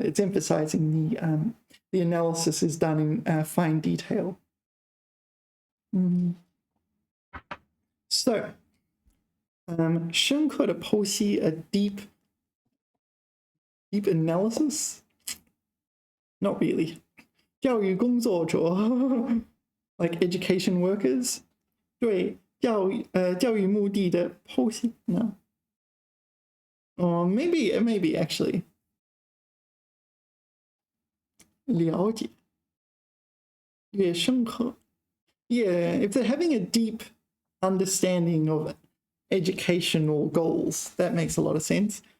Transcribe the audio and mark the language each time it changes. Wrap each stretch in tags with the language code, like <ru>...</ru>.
<en>It's emphasizing the analysis is done in fine detail. So, 深刻的剖析 a deep analysis? Not really.</en> <zh>教育工作者</zh> <en>like education workers</en> <zh>对教育目的的剖析</zh> <en>no. Or maybe actually</en> <zh>了解越深刻</zh> <en>yeah, if they're having a deep understanding of educational goals, that makes a lot of sense.</en>